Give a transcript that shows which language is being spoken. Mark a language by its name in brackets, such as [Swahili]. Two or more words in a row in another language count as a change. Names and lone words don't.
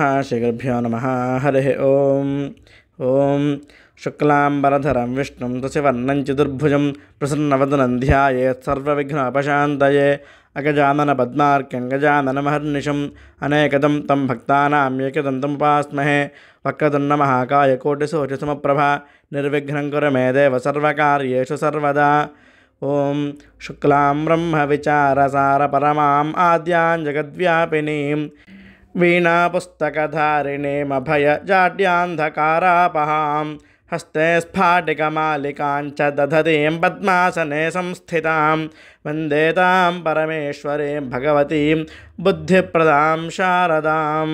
[Sanskrit] శ్రీ గురుభ్యో నమః. హరి ఓం. ఓం శుక్లాంబరధరం విష్ణుం శశివర్ణం చతుర్భుజం ప్రసన్నవదనం ధ్యాయేత్ సర్వవిఘ్నోపశాంతయే. అగజానన పద్మార్కం గజాననమహర్నిశం అనేకదం తం భక్తానాం ఏకదంతం ఉపాస్మహే. వక్రతుण्ड महाकाय कोटिसूर्यसमप्रभा निर्विघ्नं कुरु मे देव सर्वकार्येषु सर्वदा. ओं शुक्लां ब्रह्मविचारसारपरमाम् आद्यां जगद्व्यापिनीं वीणापुस्तकधारिणीमभयजाड्यान्धकारापहां हस्ते स्फाटिकमालिकां च दधतीं पद्मासने संस्थितां वन्दे तां परमेश्वरीं भगवतीं बुद्धिप्रदां शारदाम्.